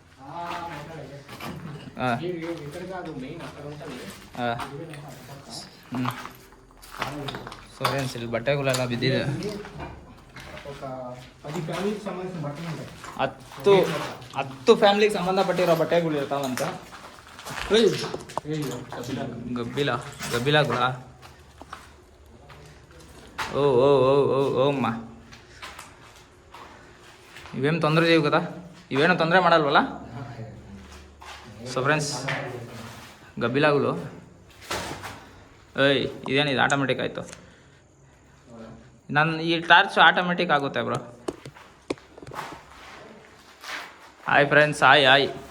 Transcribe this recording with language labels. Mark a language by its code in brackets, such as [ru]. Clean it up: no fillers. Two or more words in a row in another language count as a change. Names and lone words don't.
[en] so friends, [kn] ಇಲ್ಲಿ ಬಟ್ಟೆಗಳೆಲ್ಲ ಬಿದ್ದಿದೆ. 10 ಫ್ಯಾಮಿಲಿಗೆ ಸಂಬಂಧಪಟ್ಟಿರೋ ಬಟ್ಟೆಗಳು ಇರ್ತಾವಂತ. [te] ಗಬ್ಬಿಲಾಗುಳ. ఓ ఓ ఓ ఓ ఓ అమ్మ, ఇవేం తొందర చేయవు కదా, ఇవేనో తొందర ಮಾಡಲ್ವಲ್ಲ. [en] so friends, ಗಬ್ಬಿಲಾಗುಳು. [kn] ಏಯ್ ಇದೇನಿದು ಆಟೋಮೆಟಿಕ್ ಆಯಿತು? ನನ್ನ ಈ ಟಾರ್ಚ್ ಆಟೋಮೆಟಿಕ್ ಆಗುತ್ತೆ ಬ್ರೋ. [en] hi friends, hi hi.